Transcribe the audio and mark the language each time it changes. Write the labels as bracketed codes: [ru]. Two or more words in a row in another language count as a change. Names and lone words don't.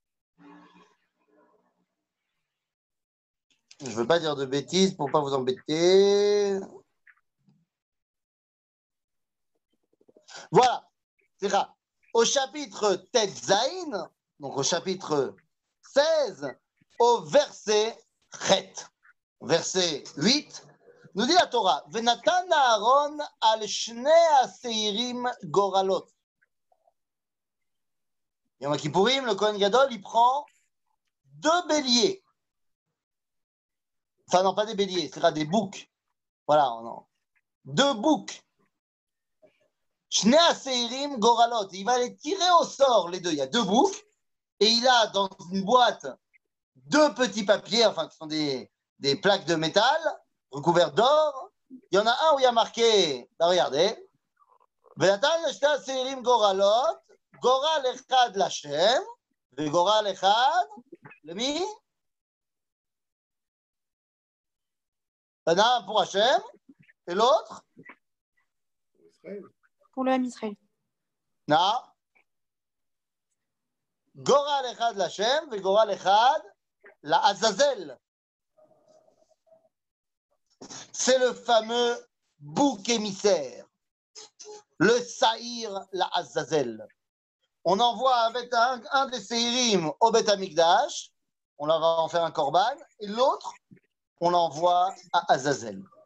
[fr] Je ne veux pas dire de bêtises pour ne pas vous embêter. Voilà. C'est ça. Au chapitre [he] טית זין, [fr] donc au chapitre 16, au verset 8. Verset 8, nous dit la Torah, [he] ונתן אהרן על שני השעירים גורלות. [fr] Yom Kippourim, le [he] כהן גדול, [fr] il prend 2 béliers. Enfin, non, pas des béliers, ce sera des boucs. Voilà, non. 2 boucs. [he] שני השעירים גורלות. [fr] Il va les tirer au sort, les deux. Il y a 2 boucs. Et il a dans une boîte 2 petits papiers, enfin, qui sont des plaques de métal recouvertes d'or. Il y en a un où il y a marqué, regardez, [he] ונתן שני השעירים גורלות, גורל אחד לה, et גורל אחד, למי? [fr] Un pour Hachem, et l'autre? Pour le [he] עם ישראל. [fr] Non. [he] גורל אחד לה, et גורל אחד לעזאזל. [fr] C'est le fameux bouc émissaire, le [he] שעיר לעזאזל. [fr] On envoie avec un des Seirim au Beth Amikdash, on va en faire un korban, et l'autre, on l'envoie à Azazel.